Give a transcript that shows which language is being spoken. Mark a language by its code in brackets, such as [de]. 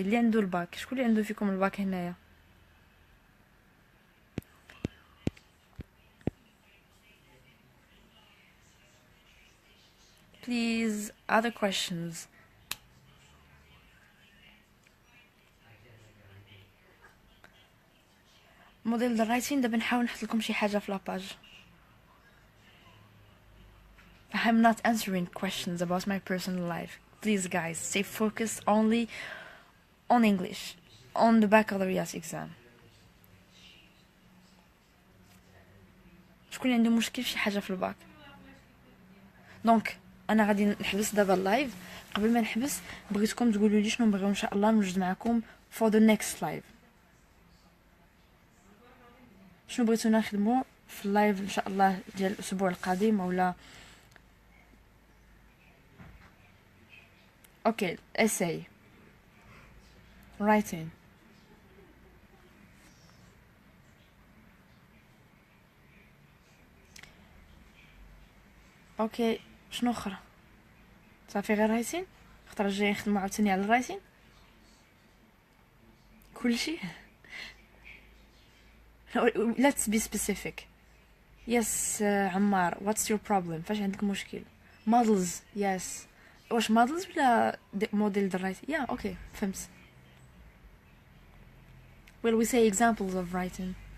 [ar] اللي عنده الباك، شكون اللي عنده فيكم الباك هنايا؟ [en] Please, other questions. [ar] موديل الرايتين دابا نحاول نحط لكم شي حاجه في لاباج. [en] I'm not answering questions about my personal life. Please guys, stay focused only on English, on the baccalaureate exam. [ar] شكون عنده مشكل شي حاجه في الباك؟ دونك انا غادي نحبس دابا اللايف. قبل ما نحبس بغيتكم تقولوا لي شنو نبغيو ان شاء الله نوجد معكم [en] for the next live. [ar] شنو بغيتو نخدمو في اللايف ان شاء الله ديال الاسبوع القادم ولا اوكي essay writing اوكي شنو اخرى صافي غير رايتين الخطره الجايه نخدمو عاوتاني على الرايتين كلشي. [en] Let's be specific. Yes عمار what's your problem [ar] فاش عندك مشكل [en] models yes [ar] واش [en] models [ar] ولا [en] model the writing yeah okay [ar] فهمت. [en] Well we say examples of writing.